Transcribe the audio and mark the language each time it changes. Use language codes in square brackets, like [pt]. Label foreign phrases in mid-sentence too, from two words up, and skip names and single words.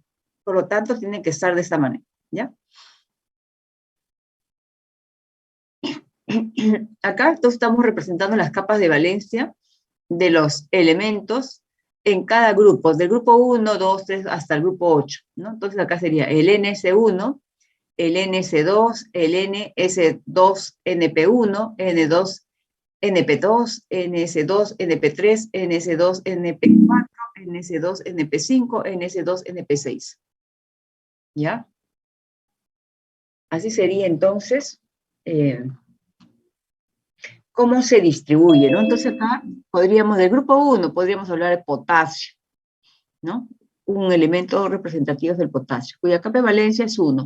[es] Por lo tanto, tiene que estar de esta manera, ¿ya? Acá entonces estamos representando las capas de valencia de los elementos en cada grupo, del grupo 1, 2, 3, hasta el grupo 8, ¿no? Entonces acá sería el NS1, el NS2, el NS2, NP1, N2, NP2, NS2, NP3, NS2, NP4, NS2, NP5, NS2, NP6. ¿Ya? Así sería entonces cómo se distribuye, ¿no? Entonces acá podríamos, del grupo 1, podríamos hablar de potasio, ¿no? Un elemento representativo del potasio, cuya capa de valencia es 1.